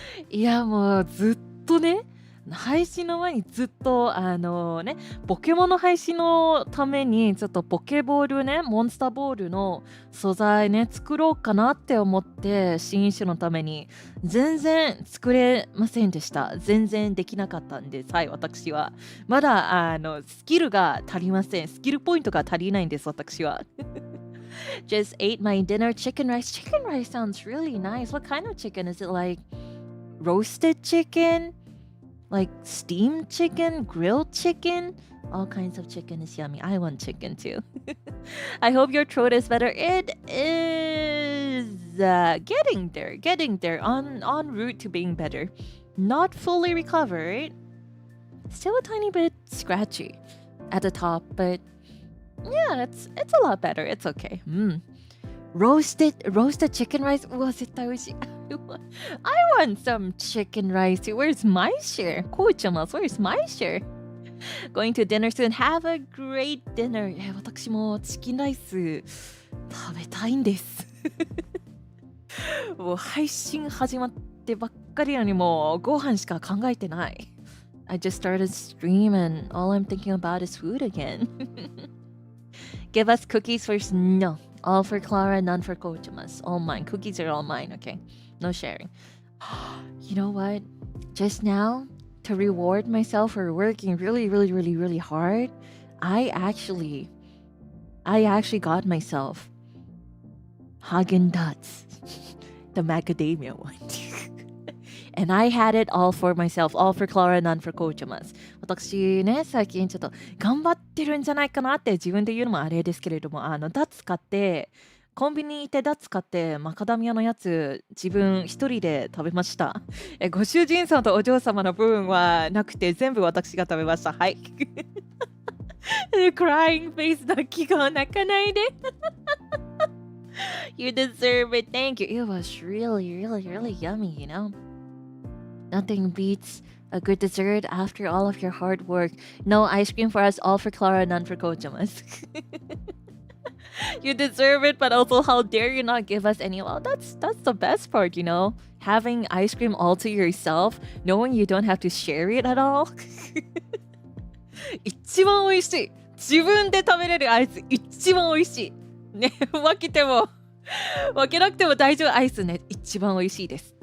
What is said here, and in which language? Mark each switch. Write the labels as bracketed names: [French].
[Japanese] いやもうずっとね配信の前にずっとポケモンの配信のためにちょっとポケボールねモンスターボールの素材ね作ろうかなって思って新種のために全然作れませんでした。全然できなかったんです。はい、私はまだスキルが足りません。スキルポイントが足りないんです。私は [English] Just ate my dinner chicken rice. Chicken rice sounds really nice. What kind of chicken? Is it like roasted chicken?Like steamed chicken, grilled chicken, all kinds of chicken is yummy. I want chicken too. I hope your throat is better. It is getting there, en route to being better. Not fully recovered. Still a tiny bit scratchy at the top, but yeah, it's a lot better. It's okay. Roasted chicken rice. [Japanese] うわ、絶対美味しい。 [English] I want some chicken rice. Where's my share? Koichama, where's my share? Going to dinner soon. Have a great dinner. [Japanese] 私もチキンライス食べたいんです。もう配信始まってばっかりなのにもうご飯しか考えてない。 [English] I just started stream and all I'm thinking about is food again. Give us cookies first. No. All for Clara, none for Koichama's. All mine. Cookies are all mine, okay? No sharing. You know what? Just now, to reward myself for working really hard, I actually got myself Häagen-Dazs, the macadamia one. And I had it all for myself, all for Clara, none for Koichama's. [Japanese] 私ね、最近ちょっと頑張ってるんじゃないかなって自分で言うのもあれですけれども、ダッツ買って、コンビニに行ってダッツ買ってマカダミアのやつ自分一人で食べました。ご主人さんとお嬢様の分はなくて全部私が食べました。はい。 [English] Crying face [Japanese] 泣き顔泣かないで。 [English] You deserve it. Thank you. It was really yummy, you know? Nothing beats a good dessert after all of your hard work. No ice cream for us, all for Clara, none for Koichama's. You deserve it, but also how dare you not give us any? Well, that's the best part, you know? Having ice cream all to yourself, knowing you don't have to share it at all. [Japanese] 一番美味しい。自分で食べれるアイス一番美味しい。ね、分けなくても大丈夫。アイスね、一番美味しいです。